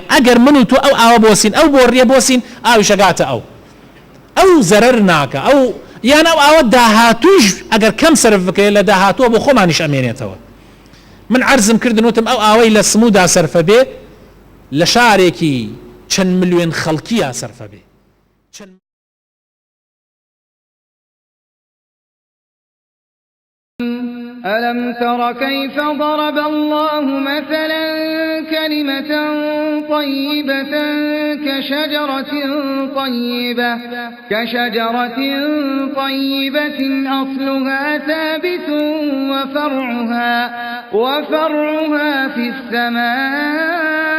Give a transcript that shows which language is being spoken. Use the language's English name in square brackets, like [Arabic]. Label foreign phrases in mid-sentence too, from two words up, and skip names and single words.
[Central Kurdish] ئەگەر من و تۆ ئەو ئاوە بۆسین ئەو بۆ ڕێ بۆسین ئاویشەگاتە ئەو زەرەر ناکە. ئەو یان ئەو ئاوە داهاتوش ئەگەر کەم سەرف بکەێت لە داهاتوە بۆ خۆمانیش ئەمێنێتەوە. من عەرزم کردنوتم ئەو ئاوەی لە سمودا سەرفە بێ لە شارێکی چەند ملیۆن خەڵکیە سەرفە بێ. [Arabic] ألم تر كيف ضرب الله مثلا كلمة طيبة كشجرة طيبة أصلها ثابت وفرعها في السماء